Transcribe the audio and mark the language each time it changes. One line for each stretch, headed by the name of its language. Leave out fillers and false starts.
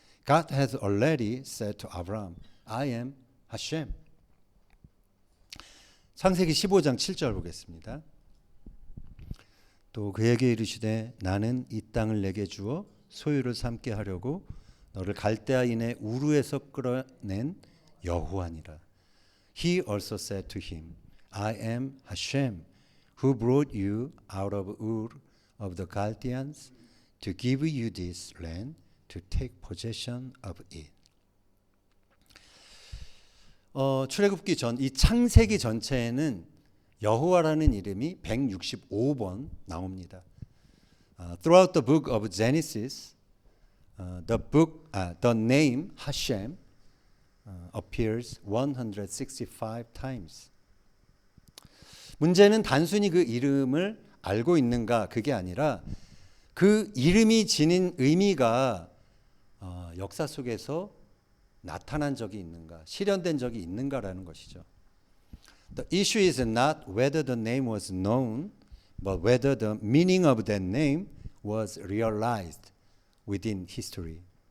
English: God has already said to Abraham, I am Hashem.
Korean: 창세기 15장 7절 보겠습니다. 또 그에게 이르시되 나는 이 땅을 내게 주어 소유를 삼게 하려고 너를 갈대아인의 우르에서 끌어낸 여호와니라.
English: He also said to him, I am Hashem, who brought you out of Ur of the Chaldeans to give you this land to take possession of it.
Korean: 출애굽기 전 이 창세기 전체에는 여호와라는 이름이 165번 나옵니다.
English: Throughout the book of Genesis, the name Hashem appears 165 times.
Korean: 문제는 단순히 그 이름을 알고 있는가 그게 아니라 그 이름이 지닌 의미가 역사 속에서 나타난 적이 있는가, 실현된 적이 있는가라는 것이죠.
English: The issue is not whether the name was known, but whether the meaning of that name was realized within history.